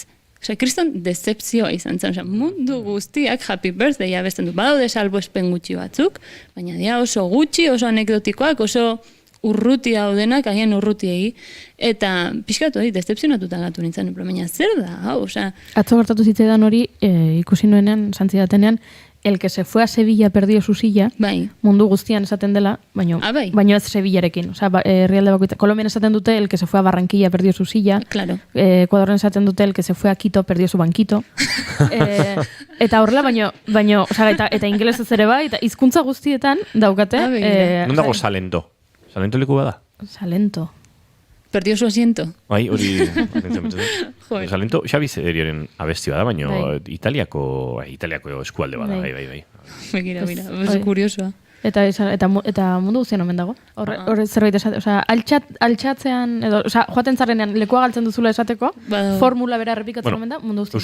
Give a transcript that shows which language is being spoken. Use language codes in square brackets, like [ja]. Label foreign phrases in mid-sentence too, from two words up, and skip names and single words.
[eu] Kriston decepzioa izan zen, mundu guztiak Happy Birthday abesten du. Badaude salbuespen gutxi batzuk, baina dia oso gutxi, oso anekdotikoak, oso urruti daudenak, agian urrutiegi, eta pixkatu hori, decepzionatuta gatu nintzen, baina zer da, hau, Atzo gertatu zitzaidan hori, ikusi nuenean, santzidatenean, [es] el que se fue a Sevilla perdió su silla, [eu] mundu guztian esaten dela, baino ez Sevillarekin. Herrialde bakoitza. Colombian esaten dute, [es] el que se fue a Barranquilla perdió su silla. [eu] Ecuadorren esaten dute, [es] el que se fue a Quito perdió su banquito. [eu] Eta horrela, baino, eta ingelesez ere bai, eta hizkuntza guztietan daukate. Non dago Salento? Salento leku bada? Salento. [es] Perdió su asiento. [eu] Bai, hori... Salento, Xabi Zederiaren abesti bada, baina Italiako eskualde bada, bai. Mira, oso kuriosoa. Eta mundu guztien omen dago. Horre zerbait esate, altxatzean, edo, joaten zarrenean lekua galtzen duzula esateko, formula bera errepikatzen omen da, mundu guztien.